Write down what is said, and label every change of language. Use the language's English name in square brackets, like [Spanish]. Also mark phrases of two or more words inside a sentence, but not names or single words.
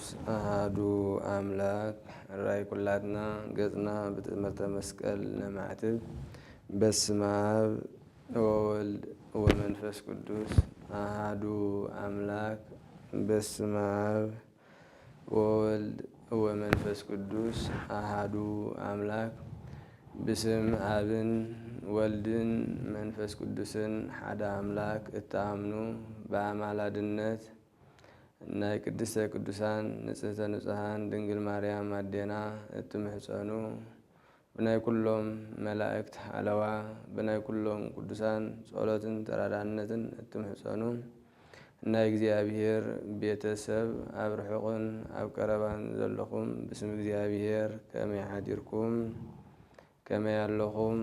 [Geez] አሃዱ አምላክ። ራእይ ኩላትና ገጽና በትእምርተ መስቀል ለማዕትብ። በስመ አብ ወወልድ ወመንፈስ ቅዱስ አሃዱ አምላክ። በስመ አብ ወወልድ ወመንፈስ ቅዱስ አሃዱ አምላክ። [Tigrinya] ብስም አብን ወልድን መንፈስ ቅዱስን ሓደ አምላክ እተአምኑ በአማላድነት ናይ ቅድስተ ቅዱሳን ንጽሕተ ንጹሐን ድንግል ማርያም አዴና እትምሕፀኑ ብናይ ኩሎም መላእክት ሓለዋ ብናይ ኩሎም ቅዱሳን ጸሎትን ተራዳነትን እትምሕፀኑ ናይ እግዚአብሔር ቤተሰብ ኣብ ርሑቕን ኣብ ቀረባን ዘለኹም ብስም እግዚአብሔር ከመይ ሓዲርኩም ከመይ ኣለኹም?